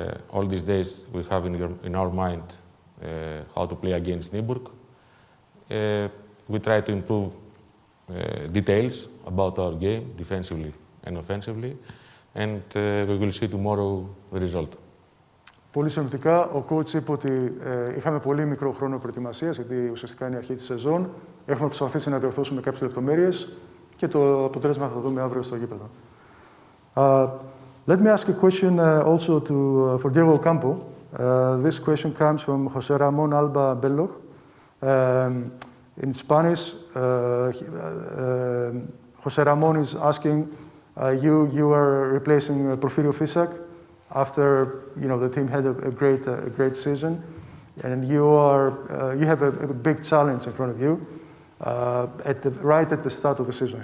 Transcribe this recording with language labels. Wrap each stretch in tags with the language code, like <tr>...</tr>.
<en>All these days we have in our mind how to play against Nymburk. We try to improve details about our game, defensively and offensively, and we will see tomorrow the result.</en> <el>Πολύ συνοπτικά, ο coach είπε ότι είχαμε πολύ μικρό χρόνο προετοιμασίας, γιατί ουσιαστικά είναι η αρχή της σεζόν. Έχουμε προσπαθήσει να διορθώσουμε κάποιες λεπτομέρειες και το αποτέλεσμα θα το δούμε αύριο στο γήπεδο.</el> <en>Let me ask a question also for Diego Campo. This question comes from José Ramón Alba Bello. In Spanish, José Ramón is asking, you are replacing Porfirio Fisac after the team had a great season, and you have a big challenge in front of you right at the start of the season.</en>